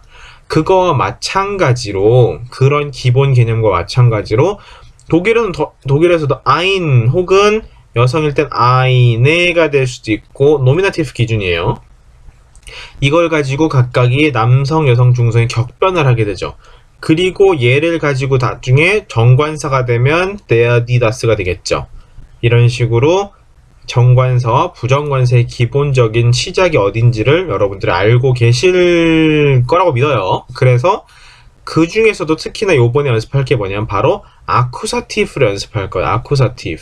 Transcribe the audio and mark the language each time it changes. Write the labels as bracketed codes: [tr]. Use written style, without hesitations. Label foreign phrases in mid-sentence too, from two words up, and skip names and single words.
[ko] 그거와 마찬가지로 그런 기본 개념과 마찬가지로 독일에서도 ein 혹은 여성일 땐 eine가 될 수도 있고 노미나티브 기준이에요. 이걸 가지고 각각이 남성, 여성, 중성이 격변을 하게 되죠. 그리고 얘를 가지고 나중에 정관사가 되면 [de] der, die, [ko] das가 되겠죠. 이런 식으로 정관사와 부정관사의 기본적인 시작이 어딘지를 여러분들이 알고 계실 거라고 믿어요. 그래서 그 중에서도 특히나 요번에 연습할 게 뭐냐면 바로 아쿠사티프를 연습할 거예요. 아쿠사티프.